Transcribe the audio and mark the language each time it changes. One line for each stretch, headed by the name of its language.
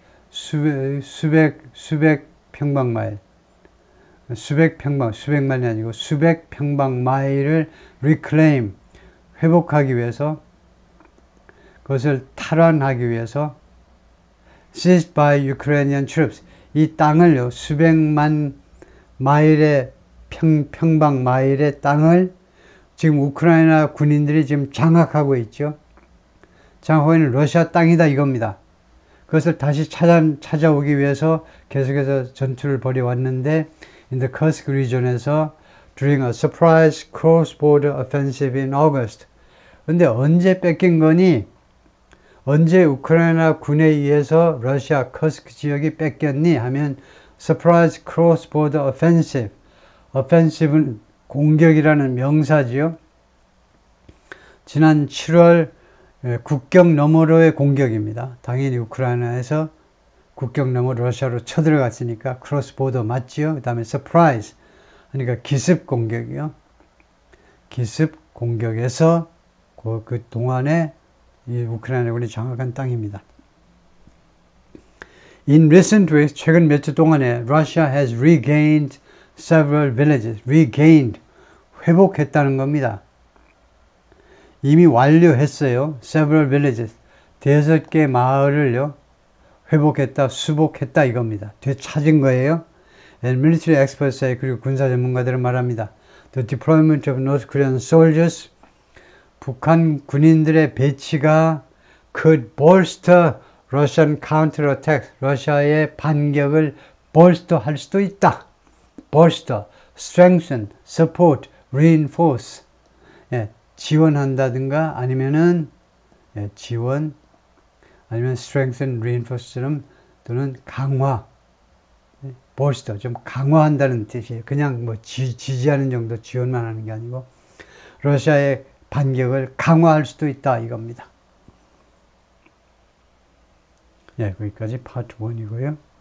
Korean: 수백 평방 마일. 수백만이 아니고 수백 평방 마일을 reclaim, 회복하기 위해서, 그것을 탈환하기 위해서
English: seized by Ukrainian troops.
Korean: 이 땅을요, 수백만 마일의 평방 마일의 땅을 지금 우크라이나 군인들이 지금 장악하고 있죠. 장악하고 있는 러시아 땅이다 이겁니다. 그것을 다시 찾아오기 위해서 계속해서 전투를 벌여왔는데
English: in the Kursk region에서 during a surprise cross-border offensive in August.
Korean: 근데 언제 뺏긴 거니? 언제 우크라이나 군에 의해서 러시아 커스크 지역이 뺏겼니?
English: 하면 surprise cross-border offensive.
Korean: offensive는 공격이라는 명사지요. 지난 7월 국경 너머로의 공격입니다. 당연히 우크라이나에서 국경 너머 러시아로 쳐들어갔으니까 크로스 보더 맞지요. 그 다음에 서프라이즈 그러니까 기습 공격이요. 기습 공격에서 그 동안에 이 우크라이나군이 장악한 땅입니다.
English: In recent weeks,
Korean: 최근 몇 주 동안에
English: Russia has regained several villages.
Korean: regained, 회복했다는 겁니다. 이미 완료했어요. several villages, 5개 마을을요. 회복했다, 수복했다 이겁니다. 되찾은 거예요.
English: And military experts say,
Korean: 그리고 군사 전문가들은 말합니다.
English: The deployment of North Korean soldiers,
Korean: 북한 군인들의 배치가
English: could bolster Russian counterattack,
Korean: 러시아의 반격을
English: bolster
Korean: 할 수도 있다.
English: bolster, strengthen, support, reinforce.
Korean: 예, 지원한다든가 아니면은 지원 아니면
English: strengthen, reinforce
Korean: 처럼 또는 강화, bolster 좀 강화한다는 뜻이에요. 그냥 뭐 지지하는 정도 지원만 하는 게 아니고 러시아의 반격을 강화할 수도 있다 이겁니다. 예, 거기까지 파트 1이고요.